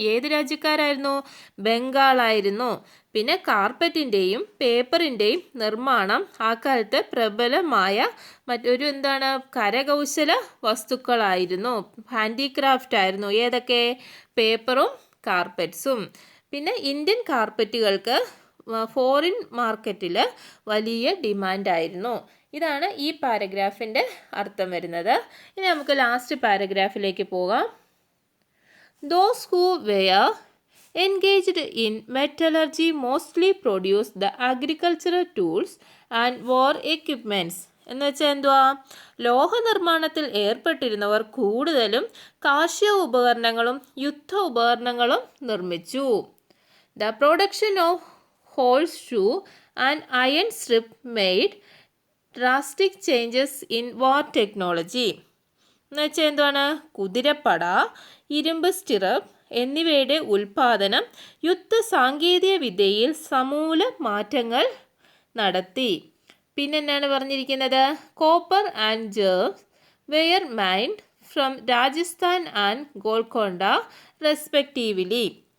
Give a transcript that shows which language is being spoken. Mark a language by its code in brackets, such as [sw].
[ml] ഏത് രാജ്യക്കാരായിരുന്നു? ബംഗാളായിരുന്നു. പിന്നെ കാർപ്പറ്റിൻ്റെയും പേപ്പറിൻ്റെയും നിർമ്മാണം ആ കാലത്ത് പ്രബലമായ മറ്റൊരു കരകൗശല വസ്തുക്കളായിരുന്നു, ഹാൻഡിക്രാഫ്റ്റ് ആയിരുന്നു. ഏതൊക്കെ? പേപ്പറും കാർപ്പറ്റ്സും. പിന്നെ ഇന്ത്യൻ കാർപ്പറ്റുകൾക്ക് ഫോറിൻ മാർക്കറ്റിൽ വലിയ ഡിമാൻഡായിരുന്നു. ഇതാണ് ഈ പാരഗ്രാഫിൻ്റെ അർത്ഥം വരുന്നത്. ഇനി നമുക്ക് ലാസ്റ്റ് പാരഗ്രാഫിലേക്ക് പോകാം. [en] Those who were engaged in metallurgy mostly produced the agricultural tools and war equipments. [ml] എന്ന് വെച്ചാൽ എന്തുവാ? ലോഹ നിർമ്മാണത്തിൽ ഏർപ്പെട്ടിരുന്നവർ കൂടുതലും കാർഷിക ഉപകരണങ്ങളും യുദ്ധ ഉപകരണങ്ങളും നിർമ്മിച്ചു. [en] The production of horseshoe and iron strip made drastic changes in war technology. [ml] എന്ന് വെച്ചാൽ എന്താണ്? കുതിരപ്പട, ഇരുമ്പ് സ്റ്റിറപ്പ് എന്നിവയുടെ ഉൽപാദനം യുദ്ധ സാങ്കേതിക വിദ്യയിൽ സമൂല മാറ്റങ്ങൾ നടത്തി. പിന്നെന്താണ് പറഞ്ഞിരിക്കുന്നത്? [en] Copper and gems were mined from Rajasthan and Golconda respectively.